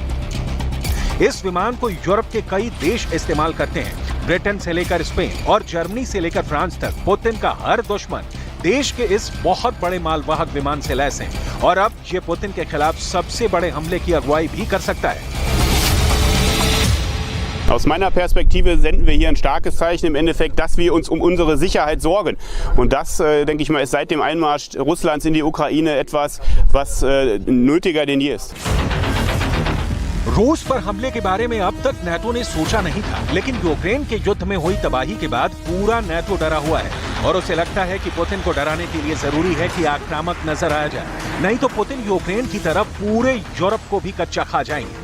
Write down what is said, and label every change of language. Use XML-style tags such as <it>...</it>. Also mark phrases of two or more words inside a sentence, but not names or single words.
<hi>इस विमान को यूरोप के कई देश इस्तेमाल करते हैं। ब्रिटेन से लेकर स्पेन और जर्मनी से लेकर फ्रांस तक पुतिन का हर दुश्मन देश के इस बहुत बड़े मालवाहक विमान से लैस है और अब ये पुतिन के खिलाफ सबसे बड़े हमले की अगुवाई भी कर सकता है।</hi> <de>Aus meiner Perspektive senden wir hier ein starkes Zeichen im Endeffekt, dass wir uns um unsere Sicherheit sorgen. Und das, denke ich mal, ist seit dem Einmarsch Russlands in die Ukraine etwas, was nötiger denn je ist.</de> <hi>रूस पर हमले के बारे में अब तक नाटो ने सोचा नहीं था, लेकिन यूक्रेन के युद्ध में हुई तबाही के बाद पूरा नाटो डरा हुआ है और उसे लगता है कि पुतिन को डराने के लिए जरूरी है कि आक्रामक नजर आ जाए, नहीं तो पुतिन यूक्रेन की तरफ पूरे यूरोप को भी कच्चा खा जाएंगे।</hi>